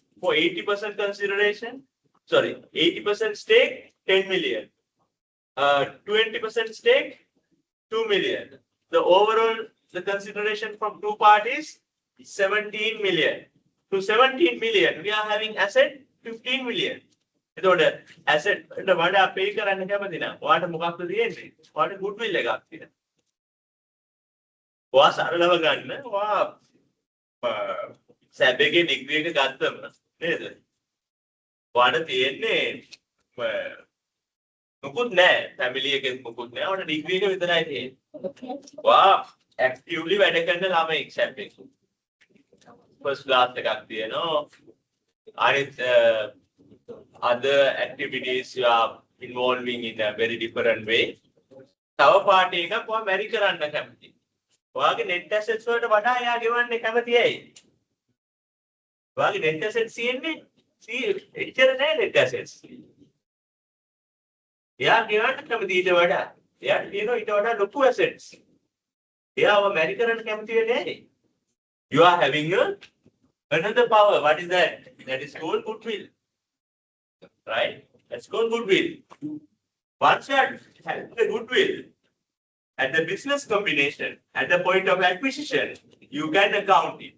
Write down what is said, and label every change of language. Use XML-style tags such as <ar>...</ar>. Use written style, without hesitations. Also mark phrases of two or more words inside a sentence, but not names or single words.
<en>For 80% consideration, 80% stake, 10 million. 20% stake, 2 million. The overall the consideration from 2 parties, 17 million. To 17 million, we are having asset 15 million. The asset the what are pay</en> <si>කරන්න කැමති නෑ. ඔයාට මොකක්ද තියෙන්නේ? ඔයාට goodwill එකක් තියෙනවා. ඔයා සරලව ගන්න. ඔයා සැබ් එකේ ඩිග්‍රී එක ගත්තම නේද? ඔයාට තියෙන්නේ මොකුත් නෑ. ෆැමිලි එකෙත් මොකුත් නෑ. ඔයාට ඩිග්‍රී එක විතරයි තියෙන්නේ. ඔයා actively වැඩ කරන ළමයි සැබ් එක.</si> <en>First class</en> <si>එකක් තියෙනවා.</si> <en>අනිත් other activities you are involving in a very different way.</en> <si>තව පාටි එකක් ඔයා මැරි කරන්න කැමති. ඔයාගේ</si> <en>net assets</en> <si>වලට වඩා එයා ගෙවන්නේ කැමති ඇයි? ඔයාගේ</si> <en>net assets</en> <si>තියෙන්නේ එච්චර නෑ</si> <en>net assets.</en> <si>එයා ගෙවන්න කැමති ඊට වඩා. එයාට තියෙනවා ඊට වඩා ලොකු assets. එයාව මැරි කරන්න කැමති වෙන්නේ ඇයි?</si> <en>You are having another power. What is that? That is called goodwill. Right? That's called goodwill. Once you are having the goodwill at the business combination, at the point of acquisition, you can account it.</en>